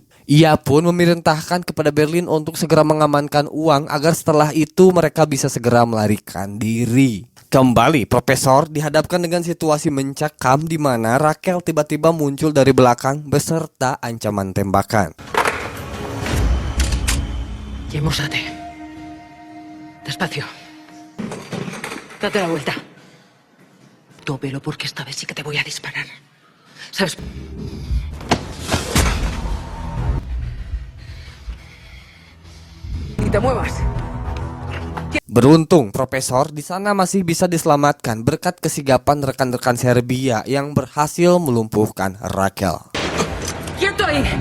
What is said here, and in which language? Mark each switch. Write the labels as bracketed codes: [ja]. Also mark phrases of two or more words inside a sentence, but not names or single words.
[id] Ia pun memerintahkan kepada Berlin untuk segera mengamankan uang agar setelah itu mereka bisa segera melarikan diri. Kembali, Profesor dihadapkan dengan situasi mencekam di mana Raquel tiba-tiba muncul dari belakang beserta ancaman tembakan. [es] Yemosate. Despacio. Date la vuelta. Tópelo porque esta vez sí que te voy a disparar. ¿Sabes? Ni te muevas. [id] Beruntung, Profesor di sana masih bisa diselamatkan berkat kesigapan rekan-rekan Serbia yang berhasil melumpuhkan Raquel. [es] ¡Quieto ahí!